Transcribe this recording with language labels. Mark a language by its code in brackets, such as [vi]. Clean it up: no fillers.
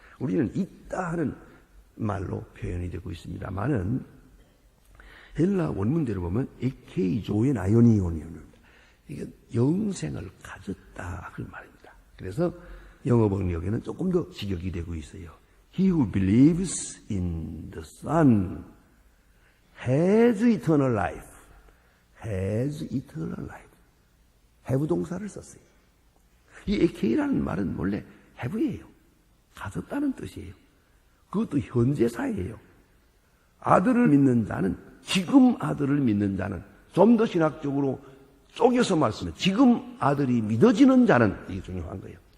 [ko] 우리는 있다 하는 말로 표현이 되고 있습니다만은 헬라 원문대로 보면 에케이조엔 아이오니온이옵니다. 이게 영생을 가졌다 그 말입니다. 그래서 영어 번역에는 조금 더 직역이 되고 있어요. [en] He who believes in the Son has eternal life. has eternal life. [ko] have 동사를 썼어요. 이 에케이라는 말은 원래 have예요. 가졌다는 뜻이에요. 그것도 현재사예요. 아들을 믿는 자는 지금 아들을 믿는 자는 좀 더 신학적으로 쪼개서 말씀해 지금 아들이 믿어지는 자는 이게 중요한 거예요.